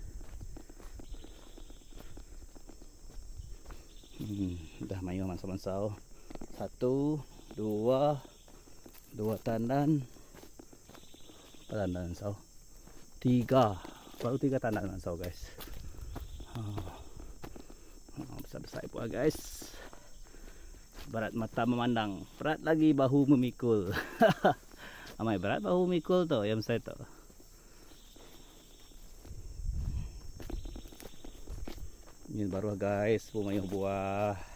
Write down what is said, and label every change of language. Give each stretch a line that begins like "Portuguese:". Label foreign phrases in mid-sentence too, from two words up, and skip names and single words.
Iban: Dah mayu mansau-mansau. 1, 2 tandan. Berapa tandan mansau? 3. Baru 3 tandan mansau guys. Besar-besar buah guys.
Malay: Berat mata memandang, berat lagi bahu memikul.
Iban: Amai berat bahu memikul tu yang saya tu. Ini baru guys, bumayuh buah.